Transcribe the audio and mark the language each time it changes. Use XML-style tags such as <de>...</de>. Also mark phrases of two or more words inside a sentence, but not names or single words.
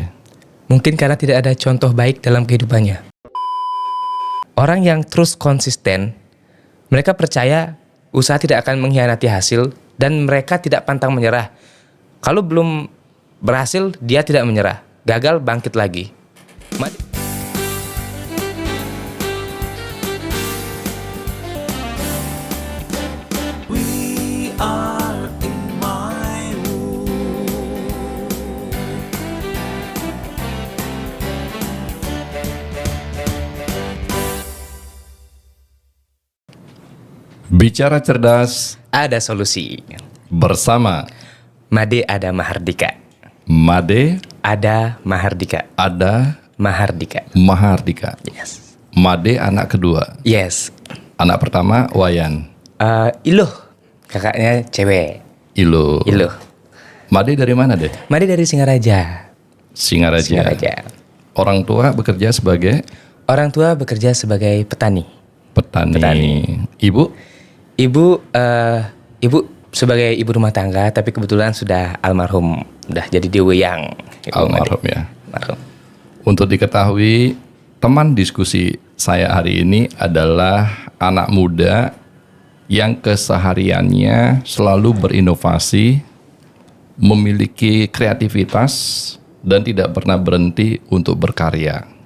<id>Mungkin karena tidak ada contoh baik dalam kehidupannya. Orang yang terus konsisten, mereka percaya usaha tidak akan mengkhianati hasil dan mereka tidak pantang menyerah. Kalau belum berhasil, dia tidak menyerah. Gagal, bangkit lagi.</id> <en>We are in my room.</en> <id>Bicara cerdas Ada solusi. bersama Made ada Mahardika. Made Ada Mahardika. ada Mahardika. Mahardika. Yes. Made anak kedua. Yes. Anak pertama Wayan. Iluh. Kakaknya cewek. Ilo. Iluh. Made dari mana deh? Made dari Singaraja. Singaraja. Singaraja. Orang tua bekerja sebagai Orang tua bekerja sebagai petani. petani. Ibu Ibu sebagai ibu rumah tangga, tapi kebetulan sudah almarhum, udah jadi dewe yang almarhum ya. Almarhum. Untuk diketahui, teman diskusi saya hari ini adalah anak muda yang kesehariannya selalu berinovasi, memiliki kreativitas, dan tidak pernah berhenti untuk berkarya.</id>